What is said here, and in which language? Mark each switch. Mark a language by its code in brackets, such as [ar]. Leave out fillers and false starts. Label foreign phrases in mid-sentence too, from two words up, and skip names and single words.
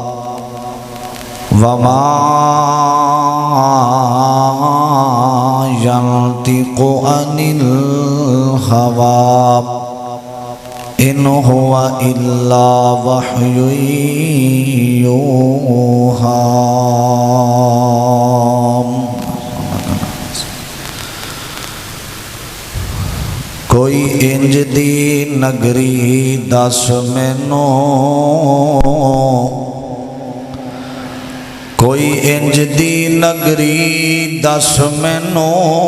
[ar] وما ينطق عن الهوى إن هو إلا وحي يوحى [pa] کوئی انج دی نگری دس مینوں کوئی انج دی نگری دس مینوں